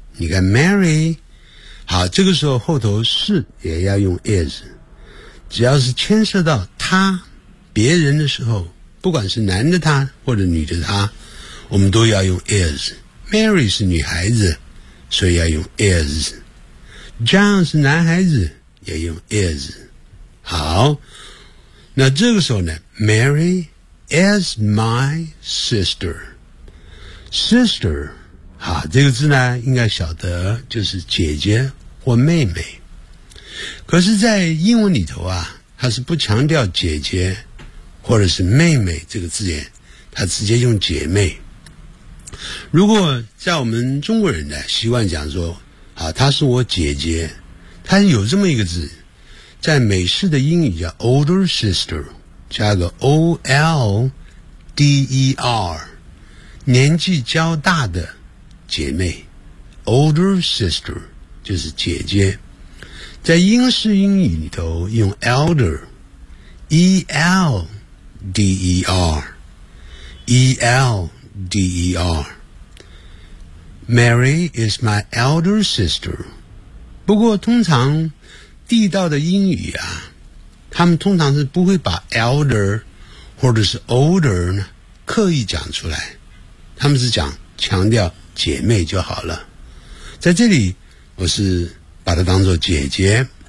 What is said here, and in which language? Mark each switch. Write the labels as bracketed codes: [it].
[zh] 你看 Mary, 好，这个时候后头是也要用 is, 只要是牵涉到她别人的时候，不管是男的他或者女的他，我们都要用 is。 Mary 是女孩子，所以要用 is。 John 是男孩子，也用 is。好，那这个时候呢， [en] Mary is my sister。 [zh] Sister 好，这个字呢应该晓得就是姐姐或妹妹，可是在英文里头啊，它是不强调姐姐或者是妹妹这个字眼，他直接用姐妹。如果在我们中国人呢习惯讲说啊，她是我姐姐，她有这么一个字，在美式的英语叫 older sister, 加个 older, 年纪较大的姐妹， older sister 就是姐姐。在英式英语里头用 elder, elder, [en] Mary is my elder sister. [zh] 不过通常地道的英语啊，他们通常是不会把 elder 或者是 older 呢刻意讲出来，他们是讲强调姐妹就好了。在这里我是把它当作姐姐。